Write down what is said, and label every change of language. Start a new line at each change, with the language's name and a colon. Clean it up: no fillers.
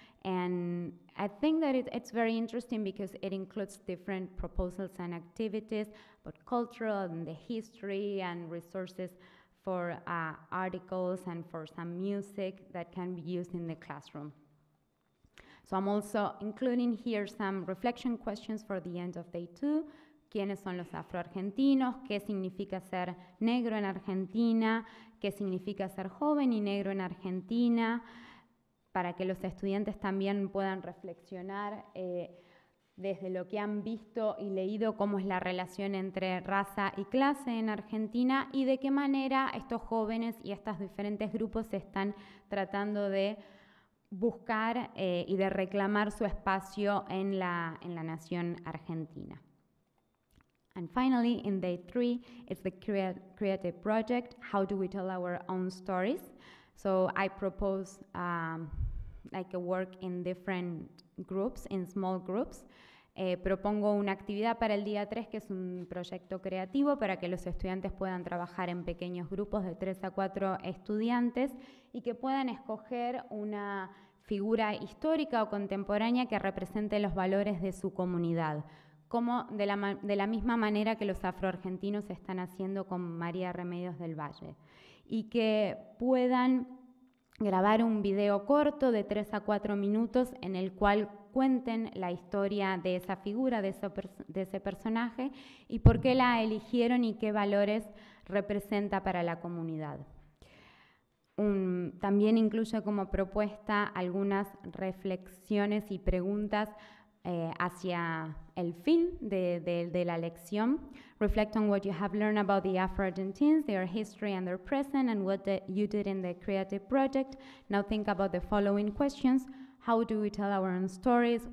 English: And I think that it's very interesting because it includes different proposals and activities, but cultural and the history and resources for articles and for some music that can be used in the classroom. So I'm also including here some reflection questions for the end of day 2.
Spanish: ¿Quiénes son los afroargentinos? ¿Qué significa ser negro en Argentina? ¿Qué significa ser joven y negro en Argentina? Para que los estudiantes también puedan reflexionar desde lo que han visto y leído cómo es la relación entre raza y clase en Argentina y de qué manera estos jóvenes y estos diferentes grupos están tratando de buscar y de reclamar su espacio en la nación argentina.
English: And finally, in day 3, it's the creative project, How Do We Tell Our Own Stories? So I propose like a work in different groups, in small groups.
Spanish: Propongo una actividad para el día 3 que es un proyecto creativo para que los estudiantes puedan trabajar en pequeños grupos de 3 a 4 estudiantes y que puedan escoger una figura histórica o contemporánea que represente los valores de su comunidad, como de la misma manera que los afroargentinos están haciendo con María Remedios del Valle, y que puedan grabar un video corto de 3 a 4 minutos en el cual cuenten la historia de esa figura, de ese personaje, y por qué la eligieron y qué valores representa para la comunidad. También incluye como propuesta algunas reflexiones y preguntas hacia el fin de la lección.
English: Reflect on what you have learned about the Afro-Argentines, their history and their present, and what you did in the creative project. Now think about the following questions. How do we tell our own stories?